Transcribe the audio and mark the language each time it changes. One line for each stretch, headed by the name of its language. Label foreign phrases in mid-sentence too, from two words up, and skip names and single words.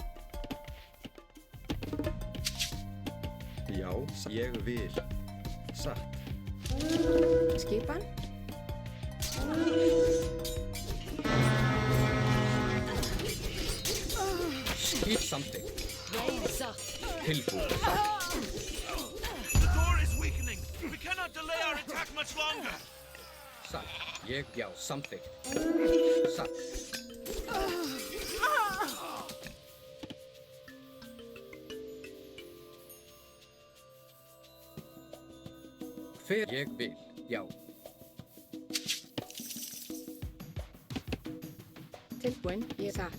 Icelandic: Já, ég vil. Satt. Skipan. Skip samþykkt. Tilbúið.
English: The door is weakening. We cannot delay our attack much longer.
Icelandic: Satt. Ég, já, samþykkt. Satt. Hver ég vil, já. Tilbúin. Ég satt.